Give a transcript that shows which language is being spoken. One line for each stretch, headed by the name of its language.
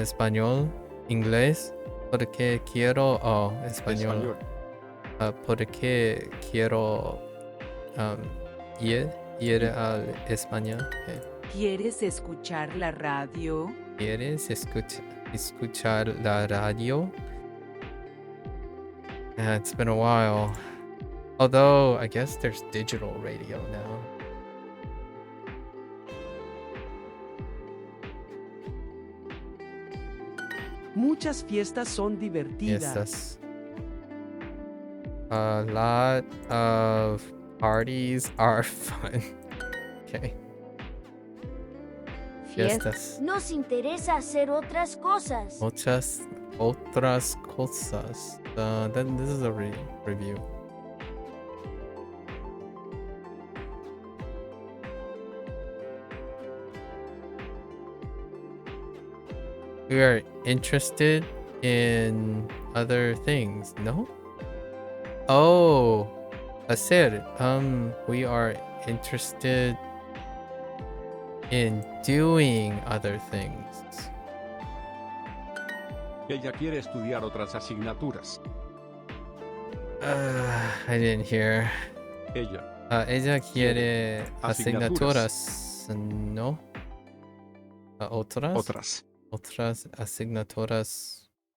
Spanish: Español, inglés, porque quiero español. Porque quiero ir a España.
English: Okay.
Spanish: ¿Quieres escuchar la radio? ¿Quieres escuchar la radio?
English: Yeah, it's been a while. Although, I guess there's digital radio now.
Spanish: Muchas fiestas son divertidas.
English: Fiestas. A lot of parties are fun. Okay.
Spanish: Fiestas. Nos interesa hacer otras cosas. Muchas otras cosas.
English: Then this is a review. We are interested in other things, no? Oh, hacer. We are interested in doing other things.
Spanish: Ella quiere estudiar otras asignaturas.
English: I didn't hear.
Spanish: Ella quiere asignaturas, ¿no? Otras asignaturas.